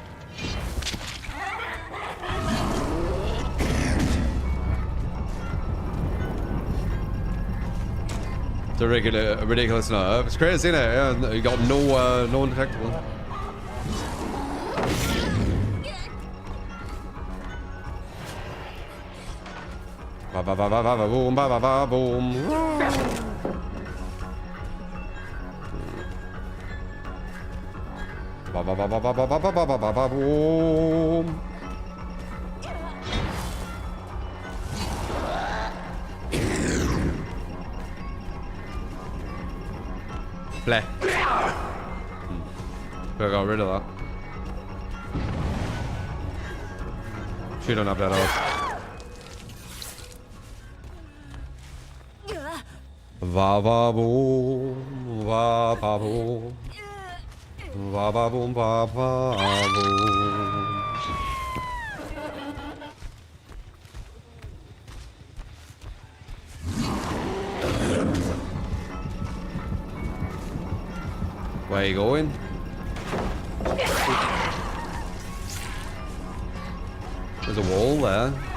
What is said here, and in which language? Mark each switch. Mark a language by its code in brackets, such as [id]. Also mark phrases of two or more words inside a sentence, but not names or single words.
[en] It's a ridiculous nerve. It's crazy, isn't it? Yeah, you got no undetectable. Ba ba ba ba ba boom ba ba ba boom. Ba ba ba ba ba ba ba ba ba ba ba boom. Bleh. I got rid of that. She don't have that out. Va va boom, va va boom. Va ba boom, va va boom. Where are you going? There's a wall there.